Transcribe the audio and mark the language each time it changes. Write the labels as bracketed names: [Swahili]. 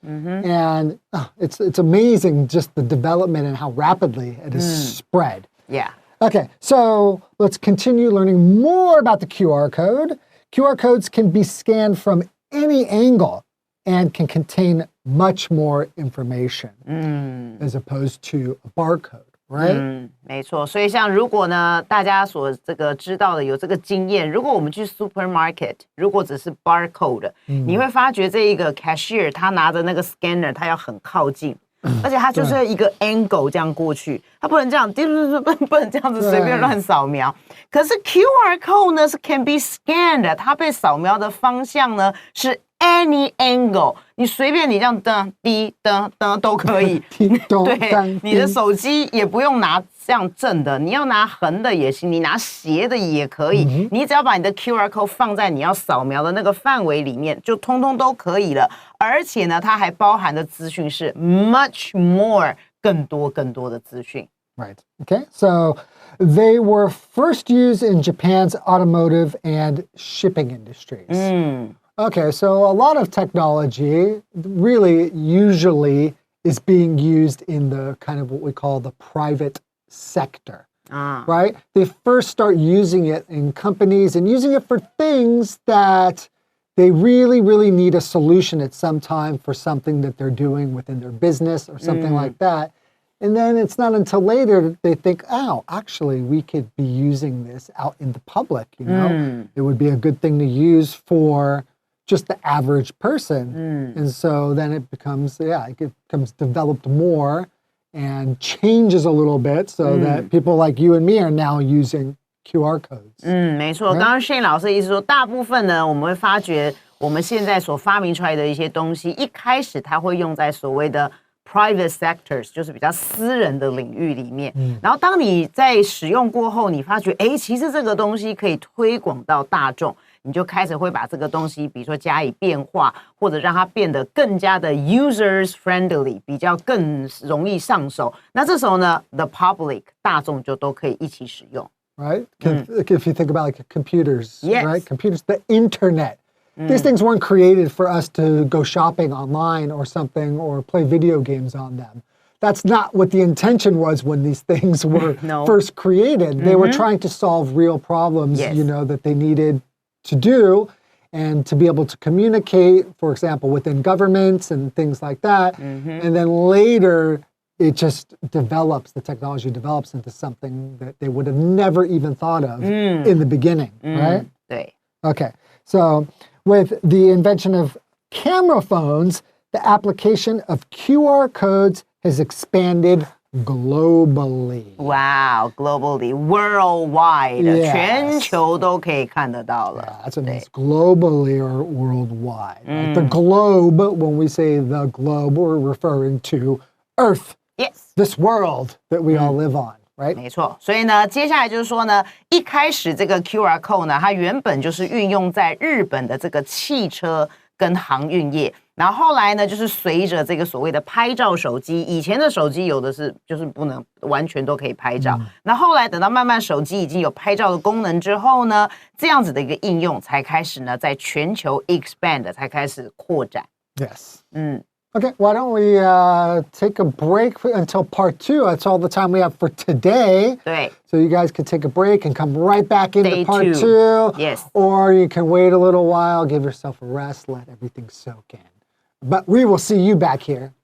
[English] And it's amazing just the development and how rapidly it has spread. Yeah. Okay, so let's continue learning more about the QR code. QR codes can be scanned from any angle and can contain much more information as opposed to a barcode, right? [Chinese] 没错，所以像如果呢，大家所这个知道的有这个经验，如果我们去 supermarket， 如果只是 barcode，你会发觉这一个 cashier 他拿着那个 scanner， 他要很靠近。而且他就是一个 angle 这样过去，他不能这样，不能这样子随便乱扫描。可是 QR code 呢是 [English] can be scanned， [Chinese] 它被扫描的方向呢是 [English] any angle， [Chinese] 你随便你这样噔滴噔噔都可以。对，你的手机也不用拿这样正的，你要拿横的也行，你拿斜的也可以。你只要把你的 QR code 放在你要扫描的那个范围里面，就通通都可以了。而且呢，它还包含的资讯是 [English] much more [Chinese] 更多的资讯。 [English] Right. Okay. So they were first used in Japan's automotive and shipping industries. Okay. So a lot of technology really usually is being used in the kind of what we call the private sector. Right? They first start using it in companies and using it for things that they really, really need a solution at some time for something that they're doing within their business or something like that. And then it's not until later that they think, oh, actually, we could be using this out in the public, you know? It would be a good thing to use for just the average person. And so then it becomes developed more and changes a little bit so that people like you and me are now using QR codes. [Chinese] 没错，刚刚 Shane 老师的意思说，大部分呢，我们会发觉我们现在所发明出来的一些东西，一开始它会用在所谓的 [English] private sectors， [Chinese] 就是比较私人的领域里面。然后当你在使用过后，你发觉，其实这个东西可以推广到大众，你就开始会把这个东西，比如说加以变化，或者让它变得更加的 [English] users friendly， [Chinese] 比较更容易上手。那这时候呢 ， [English] the public [Chinese] 大众就都可以一起使用。 [English] Right? If you think about like computers, Yes. right? Computers, the internet. These things weren't created for us to go shopping online or something or play video games on them. That's not what the intention was when these things were first created. They were trying to solve real problems, Yes. that they needed to do and to be able to communicate, for example, within governments and things like that. And then later, it just the technology develops into something that they would have never even thought of in the beginning, right? [Chinese] 对 [English] Okay, so with the invention of camera phones, the application of QR codes has expanded globally. Wow, globally, worldwide, Yes. [Chinese] 全球都可以看得到了。 [English] That's what it means, globally or worldwide. Like the globe, when we say the globe, we're referring to Earth, Yes. this world that we all live on, right? [Chinese] 没错，所以呢，接下来就是说呢，一开始这个 QR code 呢，它原本就是运用在日本的这个汽车跟航运业，然后后来呢，就是随着这个所谓的拍照手机，以前的手机有的是就是不能完全都可以拍照，那后来等到慢慢手机已经有拍照的功能之后呢，这样子的一个应用才开始呢，在全球 expand 才开始扩展。 [English] Yes. Okay, why don't we take a break until part 2? That's all the time we have for today. [Chinese] 对 [English] So you guys can take a break and come right back into Day part 2. 2. Yes. Or you can wait a little while, give yourself a rest, let everything soak in. But we will see you back here